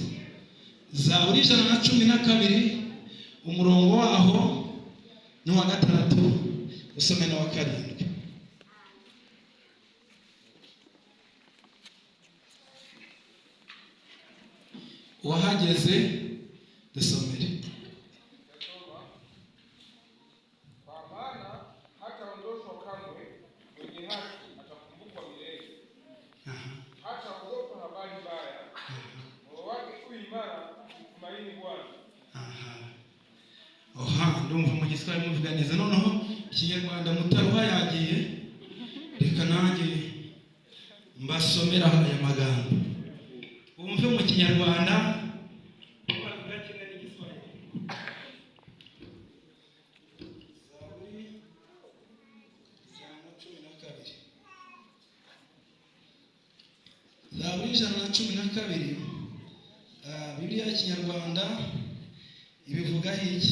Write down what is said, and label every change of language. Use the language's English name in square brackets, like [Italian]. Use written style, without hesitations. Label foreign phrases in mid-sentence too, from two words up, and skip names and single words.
[Kinyarwanda] Zaburi 112 umurongo waho ni uwa 6, usome no wa 7. Wahageze dusomere. [Swahili] Kwa maana hataondoshwa kamwe mwenye haki, atakumbukwa milele. Hataogopa habari mbaya, moyo wake u imara, mtumaini Bwana. [Kinyarwanda] Ndumva mu Giswahili muvuga neza, noneho Ikinyarwanda mutaruha yagiye, reka nanjye mbasomera aya magambo umve mu Kinyarwanda. Zaburi 112 Bibiliya y'Ikinyarwanda ibivuga iki?